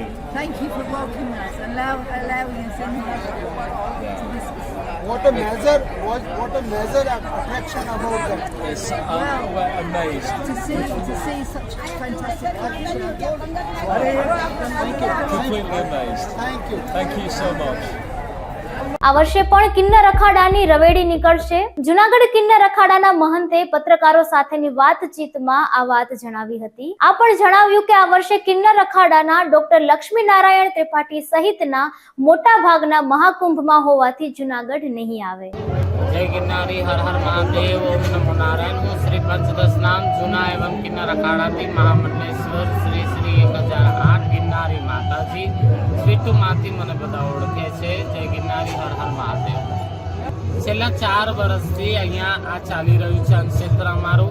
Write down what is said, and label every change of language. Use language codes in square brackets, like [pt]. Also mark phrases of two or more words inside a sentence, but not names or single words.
[en] Thank you for welcoming us and allowing us in here to this. What a major attraction about that. We're amazed. To see such fantastic culture. Completely amazed. Thank you. Thank you so much. [gu] આ વર્ષે પણ કિન્નર અખાડાની રવેડી નીકળશે. જુનાગઢ કિન્નર અખાડાના મહંતે પત્રકારો સાથેની વાતચીતમાં આ વાત જણાવી હતી. આ પણ જણાવ્યું કે આ વર્ષે કિન્નર અખાડાના ડોક્ટર લક્ષ્મીનારાયણ ત્રિપાઠી સહિતના મોટા ભાગના મહાકુંભમાં હોવાથી જુનાગઢ નહીં આવે. [hi] जय गिरनारी हर हर महादेव ओम नमो नारायण। [gu] હું શ્રી પંચદશ નામ જૂના એવं કિન્નર અખાડાથી મહામંડલેશ્વર શ્રી શ્રી 1008 ગિરનારી માતાજી સ્વીટુમાંથી મને બધા ઓળખે છે. જય ગિરનારી હર હર મહાદેવ. છેલ્લા 4 વર્ષથી અહીંયા આ ચાલી રહ્યું છે અન્નક્ષેત્ર અમારું.